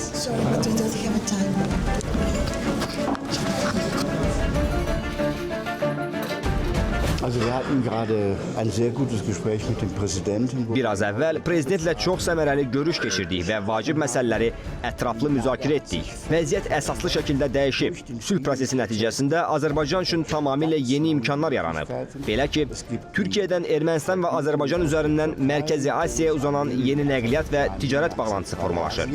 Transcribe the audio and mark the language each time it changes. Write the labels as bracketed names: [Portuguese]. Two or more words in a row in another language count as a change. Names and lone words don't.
[English] Sorry, but we don't have time. [German] Also wir hatten gerade ein sehr gutes Gespräch mit dem Präsidenten. [Azerbaijani] Biraz əvvəl prezidentlə çox səmərəli görüş keçirdik və vacib məsələləri ətraflı müzakirə etdik. Vəziyyət əsaslı şəkildə dəyişib. Sülh prosesi nəticəsində Azərbaycan üçün tamamilə yeni imkanlar yaranıb. Belə ki, Türkiyədən Ermənistan və Azərbaycan üzərindən Mərkəzi Asiyaya uzanan yeni nəqliyyat və ticarət bağlantısı formalaşır.